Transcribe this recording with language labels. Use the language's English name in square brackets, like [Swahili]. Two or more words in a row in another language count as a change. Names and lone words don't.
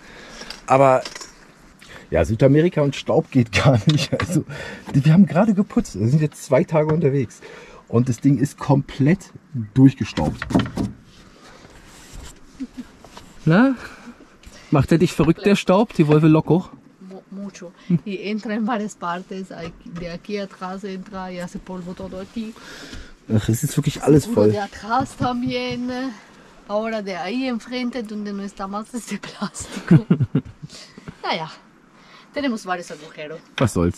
[German] Aber ja, Südamerika und Staub geht gar nicht. Also, wir haben gerade geputzt, wir sind jetzt 2 Tage unterwegs. Und das Ding ist komplett durchgestaubt. Na? Macht er dich verrückt, der Staub, die [Spanish] Volvo Loco? Mucho. Y entra en varias partes. De aquí atrás entra y hace polvo todo aquí. [German] Ach, es ist wirklich alles voll. [Spanish] De atrás también. Ahora de ahí enfrente, donde no está más, es de plástico. Naja, tenemos varios agujeros. [German] Was soll's?